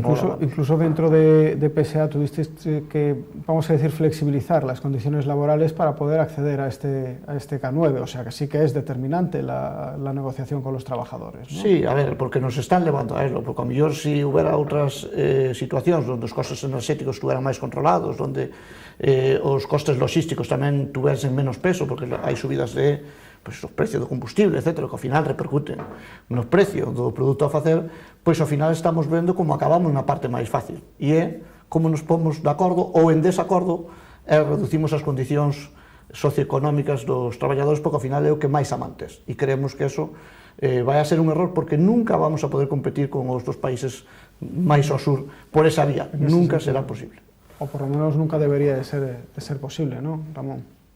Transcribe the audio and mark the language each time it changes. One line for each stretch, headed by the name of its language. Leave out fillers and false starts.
Spanish: Pero Rubén, incluso dentro de PSA tuviste que, vamos a decir, flexibilizar las condiciones laborales para poder acceder a este K9, o sea que sí que es determinante la negociación con los trabajadores, ¿no?
Galician: Sí, a ver, porque nos están levando a eso, porque a mellor si hubiera outras situacións onde os costes enerxéticos estuveran máis controlados, onde os costes logísticos tamén tuversen menos peso, porque hai subidas de pois, o precio do combustible, etc., que ao final repercuten no precio do produto a facer, pois ao final estamos vendo como acabamos na parte máis fácil, e é como nos pomos de acordo ou en desacordo e reducimos as condicións socioeconómicas dos traballadores, porque ao final é o que máis amantes, e creemos que eso vai a ser un error, porque nunca vamos a poder competir con os dos países máis ao sur por esa vía, nunca será posible.
Spanish: O por lo menos nunca debería de ser posible, ¿no, Ramón?